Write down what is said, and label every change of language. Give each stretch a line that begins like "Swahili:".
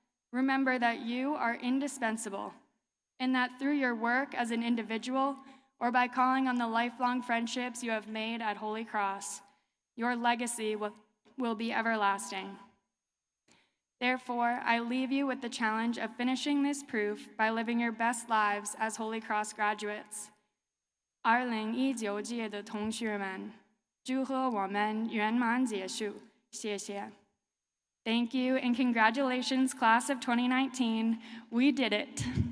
English: Remember that you are indispensable, and that through your work as an individual or by calling on the lifelong friendships you have made at Holy Cross, your legacy will be everlasting. Therefore, I leave you with the challenge of finishing this proof by living your best lives as Holy Cross graduates.
Chinese: 2019届的同学们，祝贺我们圆满结束，谢谢。
English: Thank you and congratulations, class of 2019. We did it.